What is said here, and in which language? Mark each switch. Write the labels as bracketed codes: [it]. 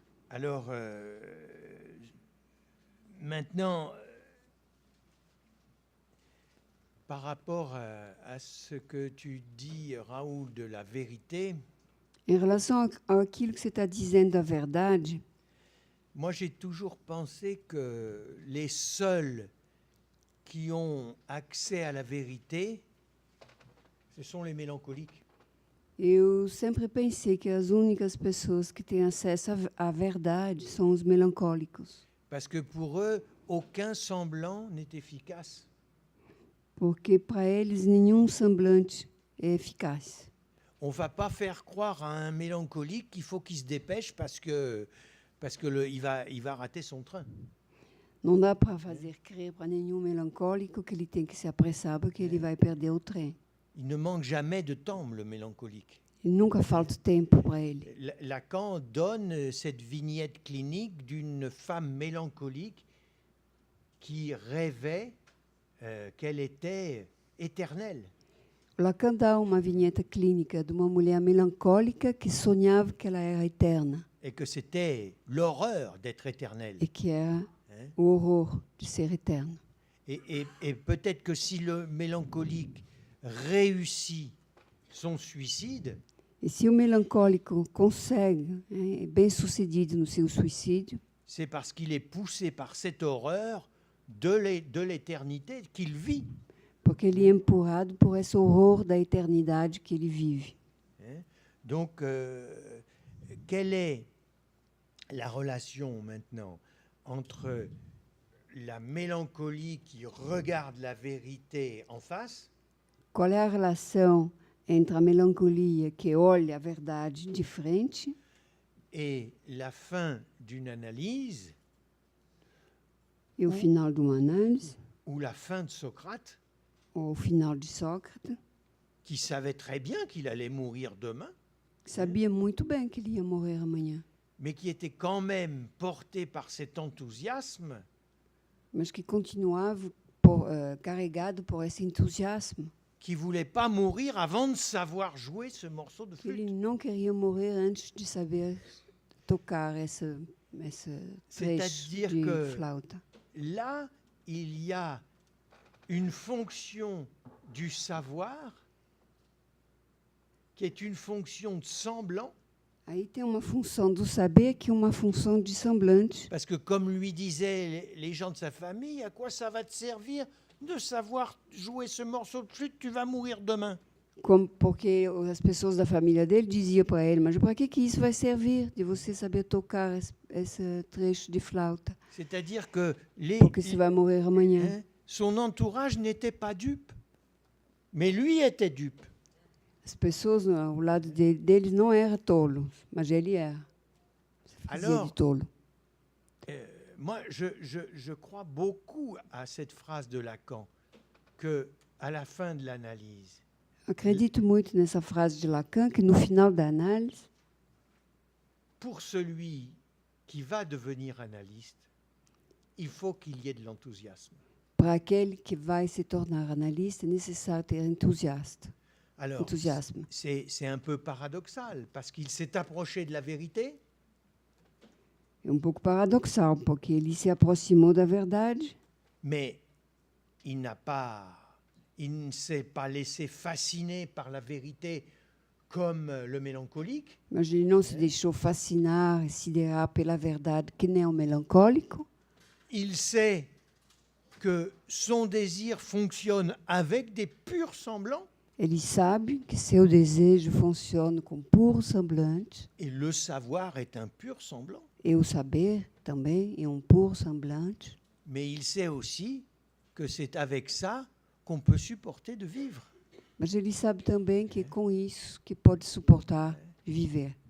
[fr] Alors, maintenant, par rapport à ce que tu dis, Raoul, de la vérité, [pt] Em relação àquilo que você está dizendo da verdade, [fr] moi j'ai toujours pensé que les seuls qui ont accès à la vérité, ce sont les mélancoliques. [pt] eu sempre pensei que as únicas pessoas que têm acesso à verdade são os melancólicos. [fr] Parce que pour eux, aucun semblant n'est efficace. [pt] Porque para eles nenhum semblante é eficaz. [fr] On ne va pas faire croire à un mélancolique qu'il faut qu'il se dépêche parce que il va rater son train. [pt] Não dá para fazer crer para nenhum melancólico que ele tem que se apressar porque ele vai perder o trem. [fr] Il ne manque jamais de temps, le mélancolique. [pt] E nunca falta tempo para ele. [fr] Lacan donne cette vignette clinique d'une femme mélancolique qui rêvait qu'elle était éternelle. [pt] Lacan dá uma vinheta clínica de uma mulher melancólica que sonhava que ela era eterna [fr] Et que c'était l'horreur d'être éternelle. [pt] e que era Hein. o horror de ser eterno. [fr] Et peut-être que si le mélancolique réussit son suicide, [pt] E se o melancólico consegue, é bem sucedido no seu suicídio, [fr] c'est parce qu'il est poussé par cette horreur de l'éternité qu'il vit. [pt] porque ele é empurrado por esse horror da eternidade que ele vive. Hein. [fr] Donc, quelle est la relation maintenant entre la mélancolie qui regarde la vérité en face [pt] Qual é a relação entre a melancolia que olha a verdade de frente [fr] et la fin d'une analyse [pt] e o final de uma análise, [fr] ou la fin de Socrate, [pt] ou o final de Sócrates, [fr] qui savait très bien qu'il allait mourir demain, [pt] que sabia muito bem que ele ia morrer amanhã, [fr] mais qui était quand même porté par cet enthousiasme [pt] mas que continuava carregado por esse entusiasmo, [fr] qui ne voulait pas mourir avant de savoir jouer ce morceau de [pt] que ele [fr] flûte. [pt] não queria morrer antes de saber tocar esse trecho [fr] C'est-à-dire [pt] de que flauta. [fr] là, il y a une fonction du savoir qui est une fonction de semblant, [pt] Aí tem uma função do saber que é uma função de semblante, [fr] parce que comme lui disaient les gens de sa famille, à quoi ça va te servir de savoir jouer ce morceau de flûte, tu vas mourir demain. [pt] porque as pessoas da família dele diziam para ele, mas para que isso vai servir de você saber tocar esse trecho de flauta? [fr] C'est-à-dire que [pt] Porque você vai morrer amanhã. [fr] hein, son entourage n'était pas dupe, mais lui était dupe. [pt] As pessoas ao lado dele não eram tolos, mas ele era. Fazia [fr] Alors, [pt] de tolo. [fr] Moi, je crois beaucoup à cette phrase de Lacan, que à la fin de l'analyse, [pt] Acredito muito nessa frase de Lacan, que no final da análise, [fr] pour celui qui va devenir analyste, il faut qu'il y ait de l'enthousiasme. [pt] para aquele que vai se tornar analista, é necessário ter entusiasmo. [fr] Alors, c'est un peu paradoxal, parce qu'il s'est approché de la vérité, [pt] É um pouco paradoxal, porque ele se aproximou da verdade, [fr] mais il n'a pas il ne s'est pas laissé fasciner par la vérité comme le mélancolique. [pt] Mas ele não se deixou fascinar e siderar pela verdade que nem o melancólico. [fr] Il sait que son désir fonctionne avec des purs semblants. [pt] Ele sabe que seu desejo funciona com puro semblante. [fr] Et le savoir est un pur semblant. [pt] E o saber também é puro semblante. [fr] Mais il sait aussi que c'est avec ça qu'on peut supporter de vivre. [pt] Mas ele sabe também que é com isso que pode suportar viver.